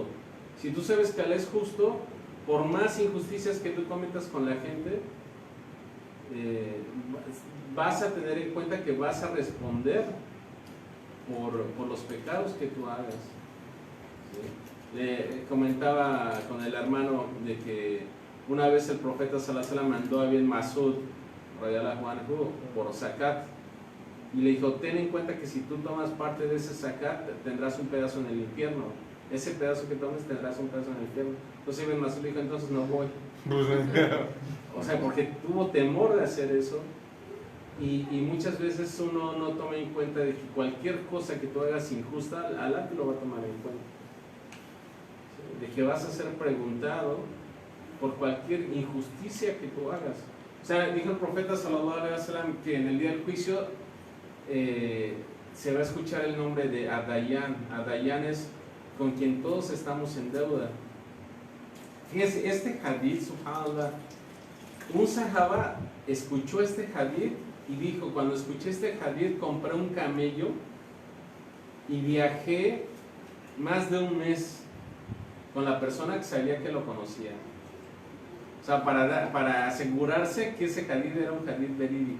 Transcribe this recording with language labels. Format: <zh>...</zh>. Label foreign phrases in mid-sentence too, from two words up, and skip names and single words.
<es>Si tú sabes que Alá es justo, por más injusticias que tú cometas con la gente, vas a tener en cuenta que vas a responder por los pecados que tú hagas. ¿Sí? Le comentaba con el hermano de que una vez el profeta</es> <ar>صلى الله عليه وسلم</ar> <es>mandó a Ibn Masud</es> <ar>رضي الله عنه</ar> <es>por zakat, y le dijo: ten en cuenta que si tú tomas parte de ese zakat tendrás un pedazo en el infierno, ese pedazo que tomes tendrás un pedazo en el infierno. Entonces Ibn Masud le dijo: entonces no voy. O sea, porque tuvo temor de hacer eso. Y muchas veces uno no toma en cuenta de que cualquier cosa que tú hagas injusta, Alá te lo va a tomar en cuenta. De que vas a ser preguntado por cualquier injusticia que tú hagas. O sea, dijo el profeta</es> <ar>صلى الله عليه وسلم</ar> <es>que en el día del juicio se va a escuchar el nombre de Adayan. Adayan es con quien todos estamos en deuda. Fíjense, este hadith, subhanallah, un sahaba escuchó este hadith y dijo: cuando escuché este hadith compré un camello y viajé más de un mes con la persona que sabía que lo conocía. O sea, para asegurarse que ese hadith era un hadith verídico.</es>